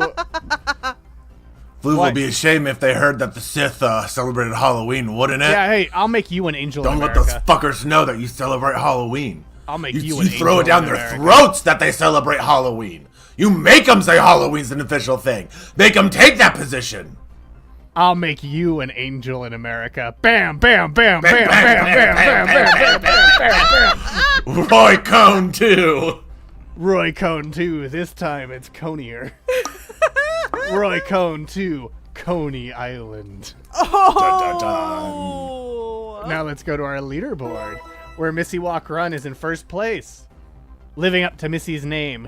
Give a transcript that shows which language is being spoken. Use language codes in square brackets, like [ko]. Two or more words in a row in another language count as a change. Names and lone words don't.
[en] Blue would be ashamed if they heard that the Sith celebrated Halloween, wouldn't it? Yeah, hey, I'll make you an angel Don't in let America. those fuckers know that you celebrate Halloween. I'll make you you an throw angel it down in their America. throats that they celebrate Halloween. You make them say Halloween's an official thing. Make them take that position. I'll make you an angel in America. Bam, bam, bam, bam, bam, bam, bam, bam, bam, bam, bam. Roy Cohn, too. Roy Cohn 2. This time it's Conier. Roy Cohn 2. Coney Island. Oh. Now let's go to our leaderboard, where Missy Walk Run is in first place, living up to Missy's name.